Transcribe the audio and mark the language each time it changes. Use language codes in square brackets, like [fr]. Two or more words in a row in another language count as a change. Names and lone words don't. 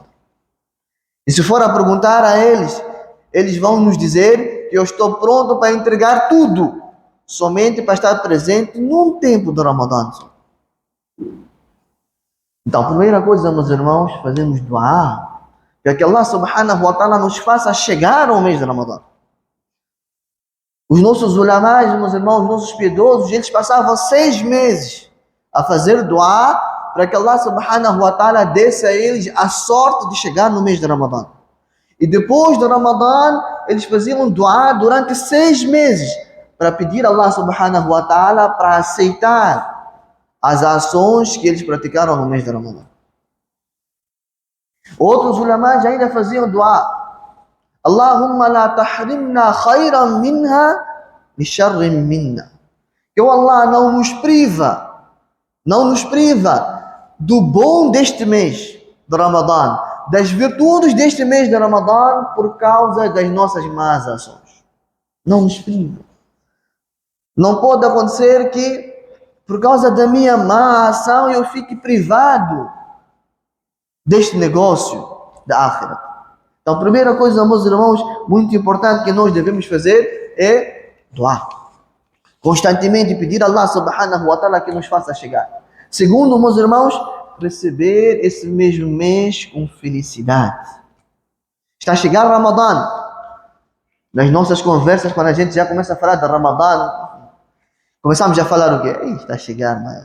[pt] E se for a perguntar a eles, eles vão nos dizer que eu estou pronto para entregar tudo, somente para estar presente num tempo do Ramadã. Então, a primeira coisa, meus irmãos, fazemos dua, para que [ar] الله سبحانه وتعالى [pt] nos faça chegar ao mês de Ramadã. Os nossos ulamás, meus irmãos, os nossos piedosos, eles passavam 6 meses a fazer dua para que [ar] الله سبحانه وتعالى [pt] desse a eles a sorte de chegar no mês de Ramadã. E depois do Ramadã, eles faziam dua durante 6 meses para pedir a [ar] الله سبحانه وتعالى [pt] para aceitar as ações que eles praticaram no mês de Ramadã. Outros ulamás ainda faziam dua. [ar] اللهم لا تحرمنا خيرا منها لشر منا. [pt] Que o Allah não nos priva do bom deste mês de Ramadã, das virtudes deste mês de Ramadã por causa das nossas más ações. Não nos priva. Não pode acontecer que por causa da minha má ação eu fique privado deste negócio da Akhirah. Então, a primeira coisa, meus irmãos, muito importante que nós devemos fazer é doar. Constantemente pedir a [ar] الله سبحانه وتعالى [pt] que nos faça chegar. Segundo, meus irmãos, receber esse mesmo mês com felicidade. Está a chegar o Ramadã. Nas nossas conversas, quando a gente já começa a falar de Ramadã, começamos a falar o quê? Está a chegar, mano.